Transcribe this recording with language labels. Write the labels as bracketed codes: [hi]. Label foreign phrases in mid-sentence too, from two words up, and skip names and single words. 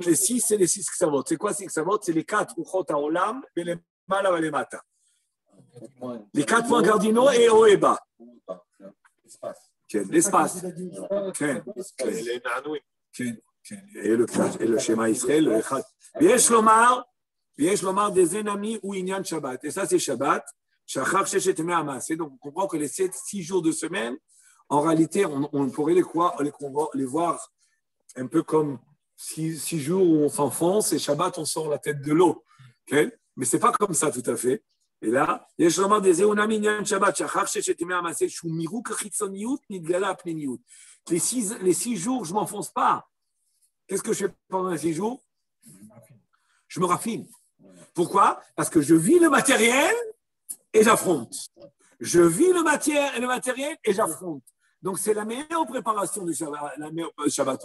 [fr] Les 6, c'est les 6 Ksavot. C'est quoi ces Ksavot? C'est les 4 [he] רוחות העולם [fr] et les Mala et les Mata. Les 4 points cardinaux et haut et bas. L'espace. Et le schéma Israël. [he] ויש לומר דזה נמי הוא עניין שבת. [fr] Et ça, c'est Shabbat. [he] שחר ששת ימי המעשה. [fr] Donc, on comprend que les 6 jours de semaine, en réalité, on pourrait les voir un peu comme 6 jours où on s'enfonce et Shabbat, on sort la tête de l'eau. Okay? Mais ce n'est pas comme ça tout à fait. Et là, [he] יש לומר דזה הוא נמי עניין שבת. שחר ששת ימי המעשה שהוא מירוק החיצוניות נתגלה הפנימיות. [fr] Les 6 jours, je ne m'enfonce pas. Qu'est-ce que je fais pendant les 6 jours? Je me raffine. Pourquoi? Parce que je vis le matériel et j'affronte. Je vis le matériel et j'affronte. Donc, c'est la meilleure préparation du Shabbat.